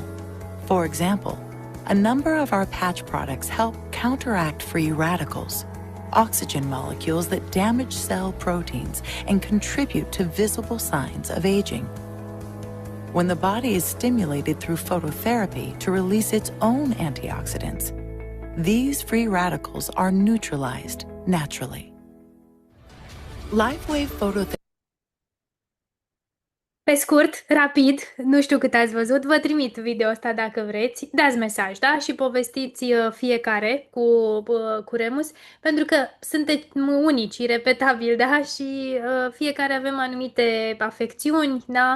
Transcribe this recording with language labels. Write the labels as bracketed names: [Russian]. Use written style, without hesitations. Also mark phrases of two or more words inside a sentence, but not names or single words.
[English] For example, a number of our patch products help counteract free radicals, oxygen molecules that damage cell proteins and contribute to visible signs of aging. When the body is stimulated through phototherapy to release its own antioxidants, these free radicals are neutralized naturally. LifeWave phototherapy. [Romanian] Pe scurt, rapid, nu știu cât ați văzut, vă trimit video ăsta dacă vreți, dați mesaj, da? Și povestiți fiecare cu Remus, pentru că sunteți unici, irepetabili, da? Și fiecare avem anumite afecțiuni, da?